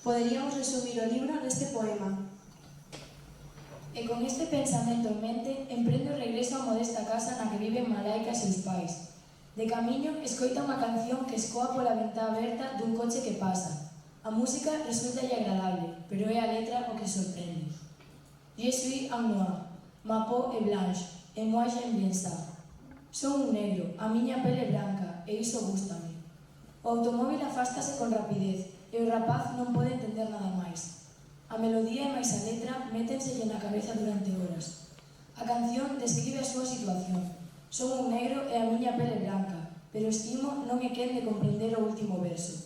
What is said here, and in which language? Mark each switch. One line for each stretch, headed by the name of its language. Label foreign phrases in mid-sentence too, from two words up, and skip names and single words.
Galician: Poderíamos resumir o libro neste poema. E con este pensamento en mente, emprende o regreso á modesta casa na que viven Malaika e seus pais. De camiño, escoita unha canción que escoa pola ventá aberta dun coche que pasa. A música resultalle agradable, pero é a letra o que sorprende.
French: Je suis un noir, ma peau est blanche, et moi j'aime bien ça.
Galician: Son un negro, a miña pele é branca, e iso gústame. O automóbil afástase con rapidez, e o rapaz non pode entender nada máis. A melodía e máis a letra métenselle na cabeza durante horas. A canción describe a súa situación. Son un negro e a miña pele branca, pero estimo non é quen de comprender o último verso.